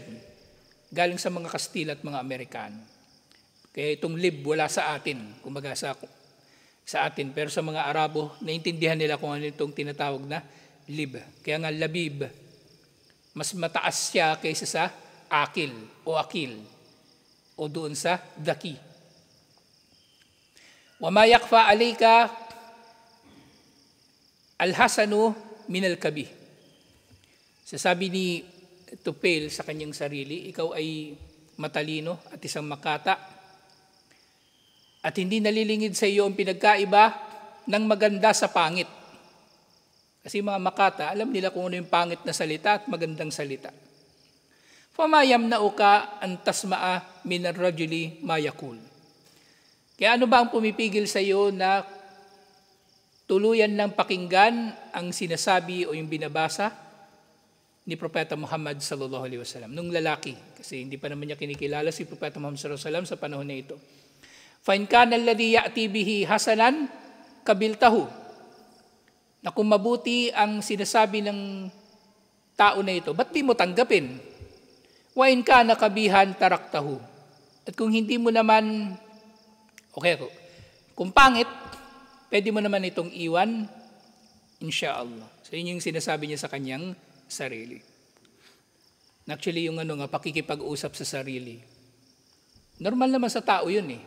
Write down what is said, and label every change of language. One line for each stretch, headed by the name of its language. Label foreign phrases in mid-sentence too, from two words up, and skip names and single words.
Filipino: Galing sa mga Kastila at mga Amerikano. Kaya itong lib, wala sa atin. Kumbaga, sa atin. Pero sa mga Arabo, naintindihan nila kung ano itong tinatawag na lib. Kaya nga, labib. Mas mataas siya kaysa sa akil o akil. O doon sa daki.
Arabic: وما يخفى عليك الحسن من القبيح.
Filipino: Sasabi ni Tufail sa kanyang sarili, ikaw ay matalino at isang makata at hindi nalilingid sa iyo ang pinagkaiba ng maganda sa pangit. Kasi mga makata, alam nila kung ano yung pangit na salita at magandang salita.
Arabic: فما يمنعك أن تسمع من الرجل ما يقول.
Filipino: Kaya ano ba ang pumipigil sa iyo na tuluyan ng pakinggan ang sinasabi o yung binabasa ni Propeta Muhammad
Arabic: صلى الله عليه وسلم,
Filipino: nung lalaki, kasi hindi pa naman niya kinikilala si Propeta Muhammad
Arabic: صلى الله عليه وسلم
Filipino: sa panahon na ito.
Arabic: فإن كان الذي يأتي به حسنا قبلته.
Filipino: Na kung mabuti ang sinasabi ng tao na ito, ba't di mo tanggapin?
Arabic: وإن كان قبيحا تركته.
Filipino: At kung hindi mo naman, okay, kung pangit, pwede mo naman itong iwan,
Arabic: إن شاء الله.
Filipino: So yun yung sinasabi niya sa kanyang sarili. Actually, yung pakikipag-usap sa sarili. Normal naman sa tao yun eh.